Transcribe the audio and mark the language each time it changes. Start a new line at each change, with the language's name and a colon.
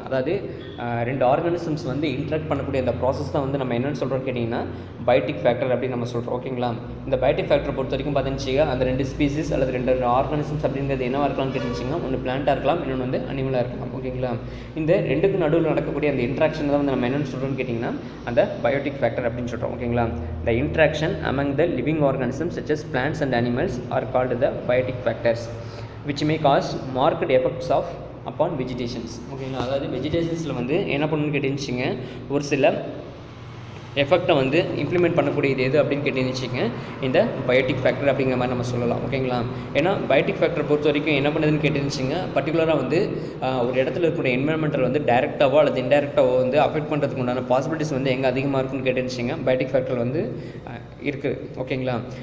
Tamil: அதாவது 2 ஆர்கானிசம்ஸ் வந்து இன்ட்ராக்ட் பண்ணக்கூடிய அந்த ப்ராசஸ் தான் வந்து நம்ம என்னென்னு சொல்கிறோம் கேட்டிங்கன்னா பயோட்டிக் ஃபேக்டர் அப்படின்னு நம்ம சொல்கிறோம். ஓகேங்களா. இந்த பயோட்டிக் ஃபேக்டரை பொறுத்த வரைக்கும் பார்த்துச்சிங்க அந்த 2 ஸ்பீசிஸ் அல்லது 2 ஆர்கானிசம்ஸ் அப்படிங்கிறது என்னவாக இருக்கலாம்னு கேட்டுச்சிங்கன்னா ஒன்று பிளான்ட்டாக இருக்கலாம், இன்னொன்று வந்து அனிமலாக இருக்கலாம். ஓகேங்களா. இந்த 2க்கும் நடுவில் நடக்கக்கூடிய அந்த இன்ட்ராக்ஷன் தான் வந்து நம்ம என்னென்னு சொல்கிறோம்னு கேட்டிங்கன்னா அந்த பயோட்டிக் ஃபேக்டர் அப்படின்னு சொல்கிறோம். ஓகேங்களா.
English: the interaction among the living organisms such as plants and animals are called the biotic factors which may cause marked effects of upon vegetations.
Tamil: ஓகேங்களா. அதாவது வெஜிடேஷன்ஸில் வந்து என்ன பண்ணணும்னு கேட்டுச்சுங்க ஒரு சில எஃபெக்டை வந்து இம்ப்ளிமெண்ட் பண்ணக்கூடியது எது அப்படின்னு கேட்டீங்கன்னு இந்த பயோட்டிக் ஃபேக்டர் அப்படிங்கிற மாதிரி நம்ம சொல்லலாம். ஓகேங்களா? ஏன்னா பயோட்டிக் ஃபேக்டரை பொறுத்த வரைக்கும் என்ன பண்ணுதுன்னு கேட்டீங்கன்னு பர்டிகுலராக வந்து ஒரு இடத்துல இருக்கக்கூடிய என்விரான்மெண்டல் வந்து டைரெக்டாவோ அல்லது இன்டைரக்டாவோ வந்து அஃபெக்ட் பண்ணுறதுக்கு உண்டான பாசிபிலிட்டிஸ் வந்து எங்கே அதிகமாக இருக்குன்னு கேட்டீங்கன்னு பயோட்டிக் ஃபேக்டர் வந்து இருக்குது. ஓகேங்களா?